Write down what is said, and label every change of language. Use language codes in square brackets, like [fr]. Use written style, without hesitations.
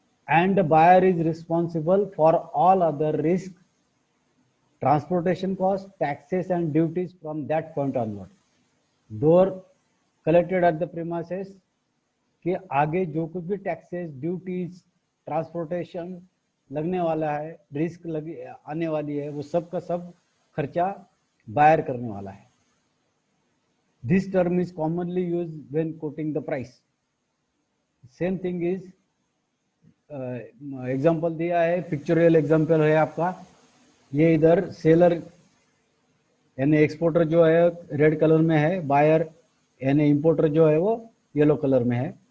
[en] And the buyer is responsible for all other risk, transportation cost, taxes and duties from that point onward. Door collected at the premises [hi] के आगे जो कुछ भी taxes, duties, transportation लगने वाला है, risk लगी आने वाली है, वो सब का सब खर्चा बायर करने वाला है. [en] This term is commonly used when quoting the price. Same thing is [hi] example दिया है, पिक्चोरियल एग्जाम्पल है आपका. ये इधर सेलर यानी एक्सपोर्टर जो है रेड कलर में है, बायर यानी इंपोर्टर जो है वो येलो कलर में है.